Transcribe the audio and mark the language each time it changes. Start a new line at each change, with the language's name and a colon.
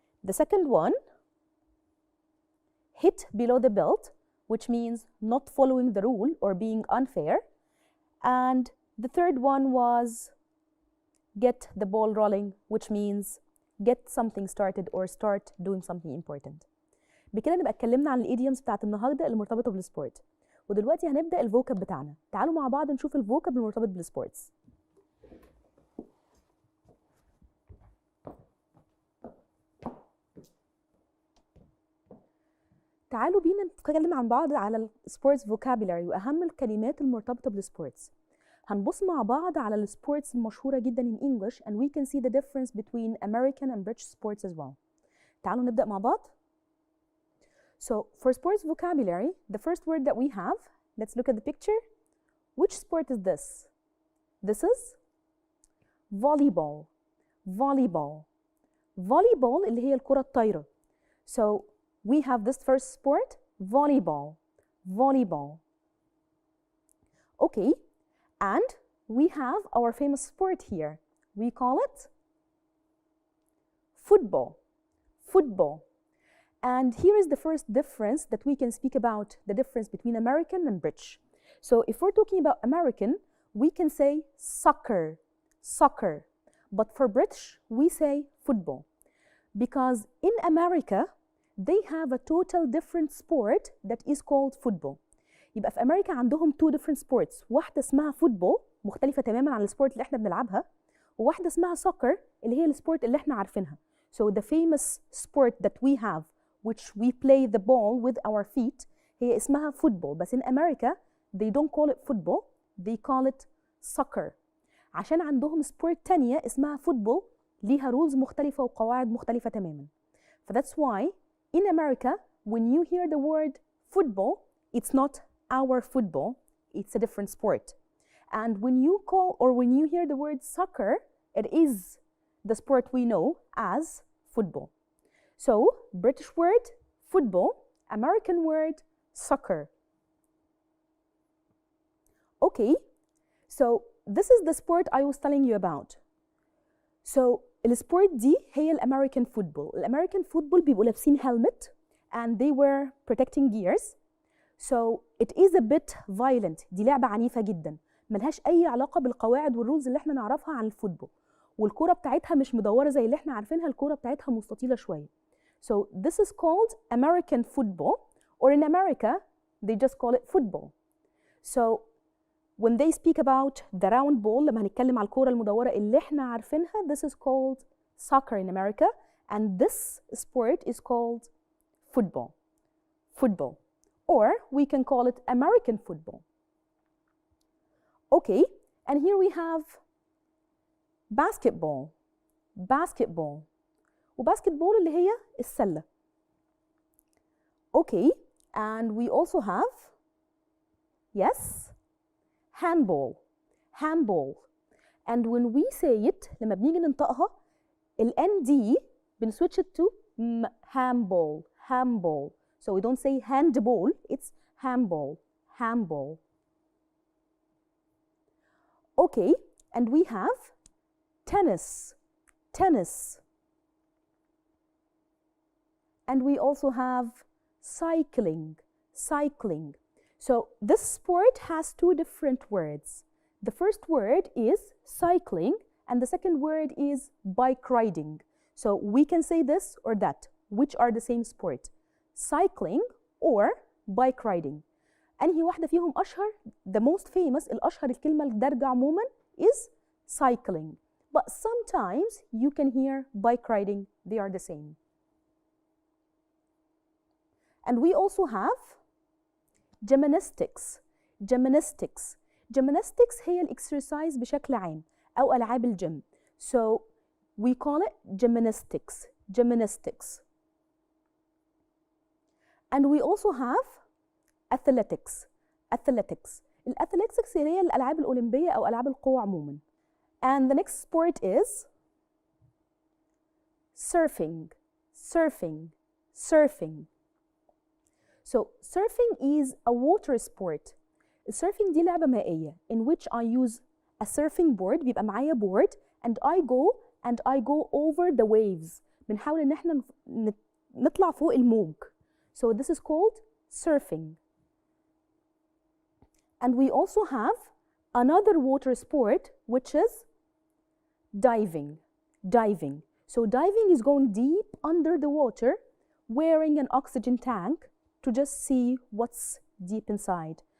English: The second one, hit below the belt, which means not following the rule or being unfair. And the third one was get the ball rolling, which means get something started or start doing something important.
Arabic: بكده نبقى اتكلمنا عن الايديومز بتاعت النهارده المرتبطه بالسبورت. ودلوقتي هنبدا الفوكاب بتاعنا. تعالوا مع بعض نشوف الفوكاب المرتبط بالسبورتس. تعالوا بينا نتكلم عن بعض على السبورتس فوكابولاري واهم الكلمات المرتبطه بالسبورتس. هنبص مع بعض على السبورتس المشهوره جدا
English: in English and we can see the difference between American and British sports as well.
Arabic: تعالوا نبدا مع بعض.
English: So for sports vocabulary, the first word that we have, let's look at the picture. Which sport is this? This is volleyball. Volleyball.
Arabic: Volleyball اللي هي الكرة الطايرة.
English: So we have this first sport, volleyball. Volleyball. Okay, and we have our famous sport here. We call it football. Football. And here is the first difference that we can speak about, the difference between American and British. So if we're talking about American, we can say soccer, soccer. But for British, we say football. Because in America, they have a total different sport that is called football.
Arabic: يبقى في أمريكا عندهم
English: 2 different sports.
Arabic: واحدة اسمها football مختلفة تماما عن السبورت اللي احنا بنلعبها، وواحدة اسمها soccer اللي هي السبورت اللي احنا عارفينها.
English: So the famous sport that we have, which we play the ball with our feet,
Arabic: هي اسمها
English: football.
Arabic: بس
English: in America they don't call it football, they call it soccer.
Arabic: عشان عندهم سبورت تانية اسمها football ليها rules مختلفة وقواعد مختلفة تماما.
English: That's why in America when you hear the word football, it's not our football, it's a different sport. And when you call or when you hear the word soccer, it is the sport we know as football. So, British word, football, American word, soccer. Okay, so this is the sport I was telling you about.
Arabic: So, السبورت دي هي الأمريكان فوتبول. الأمريكان فوتبول بيبقوا لابسين
English: helmet and they were protecting gears. So, it is a bit violent.
Arabic: دي لعبة عنيفة جدا. ملهاش أي علاقة بالقواعد والرولز اللي احنا نعرفها عن الفوتبول. والكرة بتاعتها مش مدورة زي اللي احنا عارفينها، الكرة بتاعتها مستطيلة شوية.
English: So this is called American football, or in America they just call it football. So when they speak about the round ball
Arabic: لما هنتكلم على الكرة المدورة اللي احنا عارفينها,
English: this is called soccer in America, and this sport is called football. Football. Or we can call it American football. Okay, and here we have basketball. Basketball.
Arabic: وباسكتبول اللي هي السلة.
English: Okay, and we also have, yes, handball. Handball. And when we say it,
Arabic: لما بنيجي ننطقها,
English: ال-ND بنسwitch it to handball. Handball. So we don't say handball, it's handball. Handball. Okay, and we have tennis. Tennis. And we also have cycling. Cycling. So this sport has 2 different words. The first word is cycling and the second word is bike riding. So we can say this or that, which are the same sport. Cycling or bike riding.
Arabic: أنهي واحدة فيهم أشهر؟
English: The most famous,
Arabic: الأشهر الكلمة الدارجة عموما
English: is cycling. But sometimes you can hear bike riding, they are the same. And we also have gymnastics. Gymnastics.
Arabic: Gymnastics هي الإكسرسايز بشكل عام أو ألعاب الجيم.
English: So we call it gymnastics. Gymnastics. And we also have athletics. Athletics.
Arabic: الأثليتكس هي الألعاب الأولمبية أو ألعاب القوى عموما.
English: And the next sport is surfing, surfing, surfing. So surfing is a water sport.
Arabic: السيرفينج دي لعبة مائية
English: in which I use a surfing board.
Arabic: بيبقى معايا
English: board and I go over the waves.
Arabic: بنحاول ان احنا نطلع فوق الموج.
English: So this is called surfing. And we also have another water sport which is diving. Diving. So diving is going deep under the water wearing an oxygen tank to just see what's deep inside.